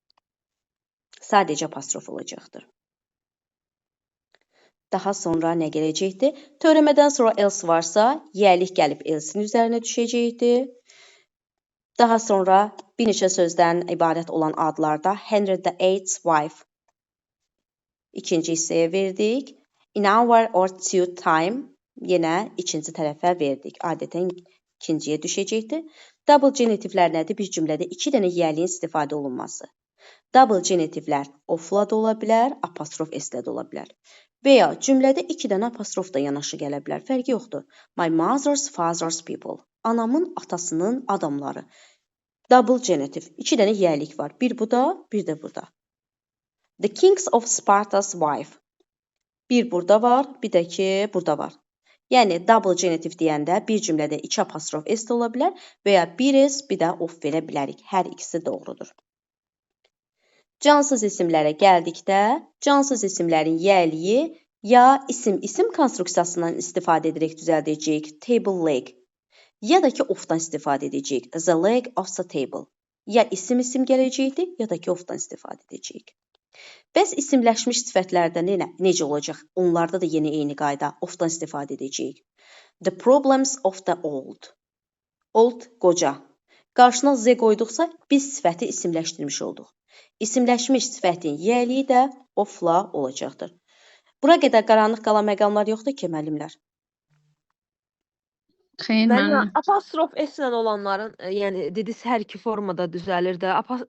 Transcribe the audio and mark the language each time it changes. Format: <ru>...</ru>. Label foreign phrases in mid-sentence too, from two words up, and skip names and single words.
<az>Sadəcə apostrof olacaqdır. Daha sonra nə gələcəkdir? Törəmədən sonra else varsa, yiyəlik gəlib else'in üzərinə düşəcəkdir. Daha sonra bir neçə sözdən ibarət olan adlarda Henry VIII's wife ikinci hissəyə verdik.</az> <en>In hour or two time</en> <az>yenə ikinci tərəfə verdik. Adətən ikinciyə düşəcəkdir. Double genitivlər nədir? Bir cümlədə iki dənə yiyəliyin istifadə olunması. Double genitivlər of-la da ola bilər, apostrof S-lə də ola bilər. Və ya cümlədə iki dənə apostrof da yanaşı gələ bilər. Fərqi yoxdur.</az> <en>My mother's father's people.</en> <az>Anamın, atasının adamları. Double genitiv. İki dənə yiyəlik var. Bir burada, bir də burada.</az> <en>The kings of Sparta's wife.</en> <az>Bir burada var, bir də ki, burada var. Yəni, double genitiv deyəndə bir cümlədə iki apostrof S də ola bilər və ya bir S, bir də of verə bilərik. Hər ikisi doğrudur. Cansız isimlərə gəldikdə, cansız isimlərin yiyəliyi ya isim konstruksiyasından istifadə edərək düzəldəcəyik,</az> <en>table leg,</en> <az>ya da ki, of-dan istifadə edəcəyik,</az> <en>the leg of the table.</en> <az>Ya isim gələcəkdir, ya da ki, of-dan istifadə edəcəyik. Bəs isimləşmiş sifətlərdə necə olacaq? Onlarda da yeni eyni qayda, of-dan istifadə edəcəyik.</az> <en>The problems of the old. Old,</en> <az>qoca. Qarşına z qoyduqsa, biz sifəti isimləşdirmiş olduq. İsimləşmiş sifətin yiyəliyi də of-la olacaqdır. Bura qədər qaranlıq qalan məqamlar yoxdur ki, müəllimlər? Xeyr, müəllim. Apostrof S-lə olanların, yəni dediniz hər iki formada düzəlir də.</az>